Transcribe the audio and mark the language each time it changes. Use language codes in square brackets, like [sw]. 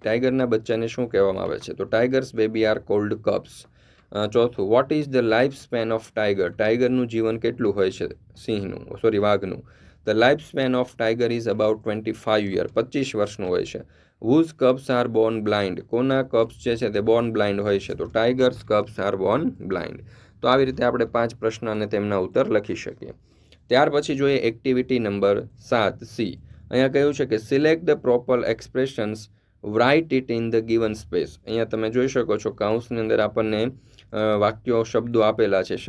[gu] ટાઈગરના બચ્ચાને શું કહેવામાં આવે છે? તો [en] tiger's baby are called cubs. [gu] ચોથું, [en] what is the life span of tiger. [gu] ટાઈગરનું જીવન કેટલું હોય છે? વાઘનું. [en] The lifespan of tiger is about 25 year. [gu] 25 વર્ષનું હોય છે. [en] Whose cubs are born blind. [gu] કોના cubs જે છે તે [en] born blind [gu] હોય છે? [en] તો tigers cubs are born blind. [gu] તો આવી રીતે આપણે 5 પ્રશ્ન અને તેમના ઉત્તર લખી શકીએ. ત્યાર પછી જોઈએ એક્ટિવિટી નંબર 7C. અહીંયા કહ્યું છે કે [en] Select the proper expressions, write it in the given space. [gu] અહીંયા તમે જોઈ શકો છો કૌંસની અંદર આપણને વાક્યો, શબ્દો આપેલા છે.